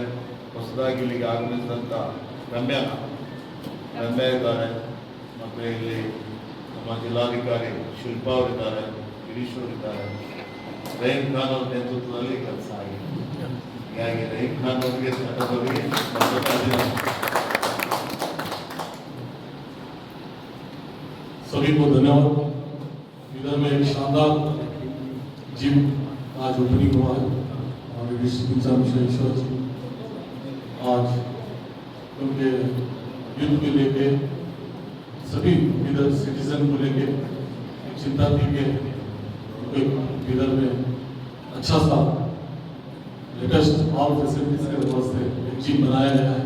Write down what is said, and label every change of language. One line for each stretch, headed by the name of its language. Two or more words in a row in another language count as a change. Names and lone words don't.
Kannada: ಹೊಸದಾಗಿ ಇಲ್ಲಿಗೆ ಆಗಮಿಸಿದಂಥ ರಮ್ಯಾ ಇದ್ದಾರೆ. ಮತ್ತು ಇಲ್ಲಿ ನಮ್ಮ ಜಿಲ್ಲಾಧಿಕಾರಿ ಶಿಲ್ಪಾ ಅವರಿದ್ದಾರೆ, ಗಿರೀಶ್ ಅವರಿದ್ದಾರೆ. ರಹೀಂ ಖಾನ್ ಅವರ ನೇತೃತ್ವದಲ್ಲಿ ಕೆಲಸ ಆಗಿದೆ. ಹೀಗಾಗಿ ರಹೀಂ ಖಾನ್ ಅವರಿಗೆ ತಂಡದವರಿಗೆ
Hindi: सभी को धन्यवाद। इधर में एक शानदार जिम आज ओपनिंग हुआ है और डिस्ट्रिक्ट ईश्वर जी आज उनके यूथ को लेके सभी इधर सिटीजन को लेके चिंता थी कि इधर में अच्छा सा
English: latest all facilities
Hindi: के वास्ते एक जिम बनाया गया है।